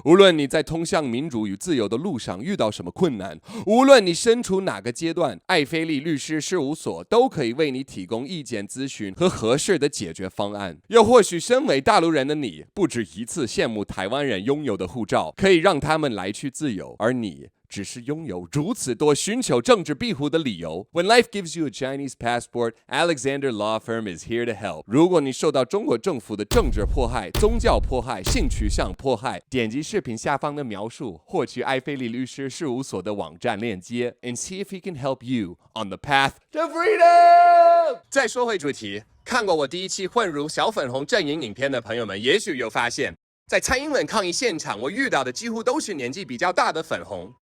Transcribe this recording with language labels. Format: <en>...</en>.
<zh>无论你在通向民主与自由的路上遇到什么困难，无论你身处哪个阶段，艾菲利律师事务所都可以为你提供意见咨询和合适的解决方案。又或许身为大陆人的你，不止一次羡慕台湾人拥有的护照，可以让他们来去自由，而你只是拥有如此多寻求政治庇护的理由。</zh> <en>When life gives you a Chinese passport, Alexander Law Firm is here to help.</en> <zh>如果你受到中国政府的政治迫害、宗教迫害、性取向迫害，点击视频下方的描述，获取艾菲利律师事务所的网站链接 ，</zh> <en>and see if he can help you on the path to freedom.</en> <zh>再说回主题，看过我第一期混入小粉红阵营影片的朋友们，也许有发现，在蔡英文抗议现场，我遇到的几乎都是年纪比较大的粉红。</zh>